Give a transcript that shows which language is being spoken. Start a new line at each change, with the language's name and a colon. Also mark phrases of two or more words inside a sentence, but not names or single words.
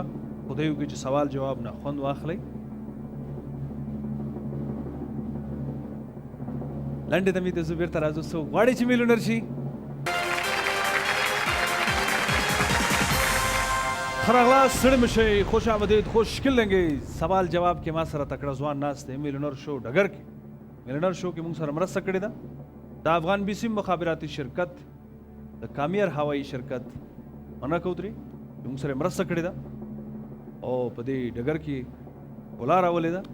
Pashto: خدای وکړي چې سوال جواب نه خوند واخلئ. لنډې دمې ته ځو بېرته راځو. څوک غواړي چې میلیونر شي؟ ښه راغلاست. ستړي مه شئ.
Persian: خوش آمدید. خوش کلنګې.
Pashto: سوال جواب کې ما سره تکړه ځوان ناست دی. میلیونر شو ډګر کې، میلیونر شو کې موږ سره مرسته کړې ده د افغان بیسیم مخابراتي شرکت، د کامیر هوایي شرکت مننه کوو ترې چې موږ سره مرسته کړې ده او په دې ډګر کې ښکلا راولې ده.